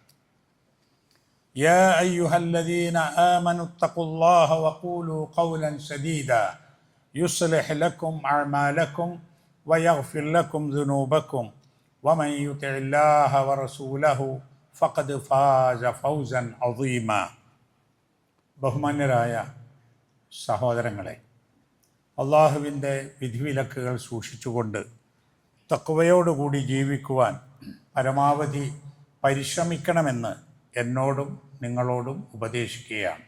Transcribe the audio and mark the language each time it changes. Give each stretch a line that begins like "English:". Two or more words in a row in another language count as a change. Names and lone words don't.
Arabic: يا أيها الذين آمنوا اتقوا الله وقولوا قولا سديدا يصلح لكم أعمالكم ويغفر لكم ذنوبكم ومن يطع الله ورسوله فقد فاز فوزا عظيما
Malayalam: ബഹുമാന്യരായ സഹോദരങ്ങളെ, അള്ളാഹുവിൻ്റെ വിധിവിലക്കുകൾ സൂക്ഷിച്ചുകൊണ്ട് തഖ്വയോടുകൂടി ജീവിക്കുവാൻ പരമാവധി പരിശ്രമിക്കണമെന്ന് എന്നോടും നിങ്ങളോടും ഉപദേശിക്കുകയാണ്.